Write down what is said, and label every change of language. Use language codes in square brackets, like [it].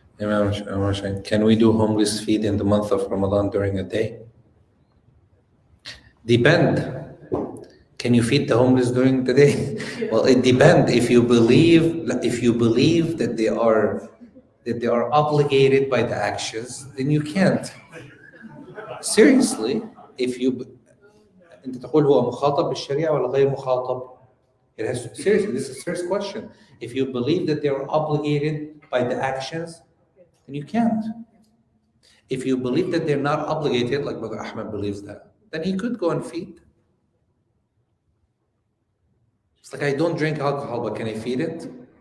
[en] Ammar Shahin, can we do homeless feed in the month of Ramadan during a day? Depend. Can you feed the homeless during the day? Well, it depends. If you believe that they are obligated by the actions, then you can't. Seriously, if you [ar] أنت تقول هو مخاطب بالشريعة ولا غير مخاطب? [en] It has seriously. This is a serious question. If you believe that they are obligated by the actions, then you can't. If you believe that they're not obligated, like Brother Ahmed believes that, then he could go and feed. It's like I don't drink alcohol, but can I feed it?